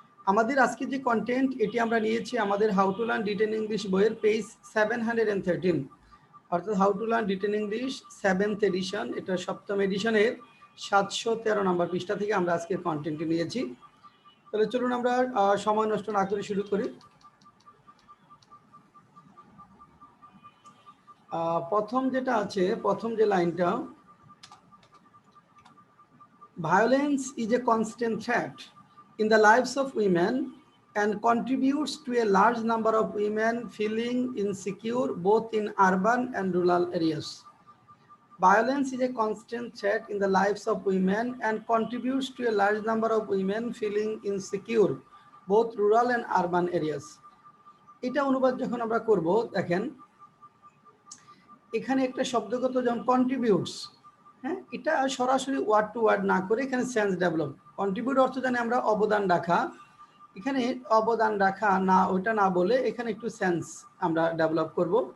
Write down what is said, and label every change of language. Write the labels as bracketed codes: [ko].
[bn] আমাদের আজকে যে কন্টেন্ট এটি আমরা নিয়েছি আমাদের how to learn written English বইয়ের পেজ 713, অর্থাৎ how to learn written English 7th addition, এটা 7ম এডিশনের 713 নম্বর পৃষ্ঠা থেকে আমরা আজকের কন্টেন্টটি নিয়েছি। তাহলে চলুন আমরা সময় নষ্ট না করে শুরু করি। প্রথম যেটা আছে, প্রথম যে লাইনটা, [en] Violence is a constant threat in the lives of women and contributes to a large number of women feeling insecure both in urban and rural areas. Violence is a constant threat in the lives of women and contributes to a large number of women feeling insecure both rural and urban areas. [bn] এটা অনুবাদ যখন আমরা করব, দেখেন এখানে একটা শব্দগত যেমন contributes, হ্যাঁ, এটা সরাসরি ওয়ার্ড টু ওয়ার্ড না করে এখানে সেন্স ডেভেলপ। কন্ট্রিবিউট অর্থ জানি আমরা অবদান রাখা, এখানে অবদান রাখা না, ওইটা না বলে এখানে একটু সেন্স আমরা ডেভেলপ করব।